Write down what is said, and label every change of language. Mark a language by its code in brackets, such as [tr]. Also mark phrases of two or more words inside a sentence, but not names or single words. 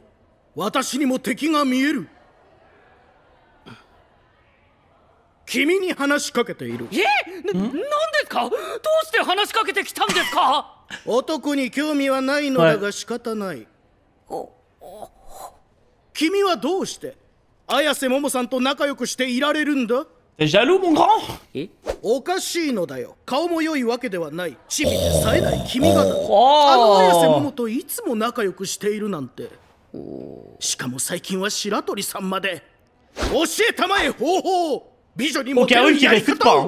[ja] 私にも敵が見える。君に話しかけている。なんですか？どうして話しかけてきたんですか？男に興味はないのだが仕方ない。君はどうして綾瀬桃さんと仲良くしていられるんだ？ [fr] T'es jaloux, mon grand? [ja] おかしいのだよ。顔も良いわけではない。チビで冴えない君がだ。 Oh. あの綾瀬桃といつも仲良くしているなんて。しかも最近は白鳥さんまで。教えたまえ方法。美女にモテるやり方を。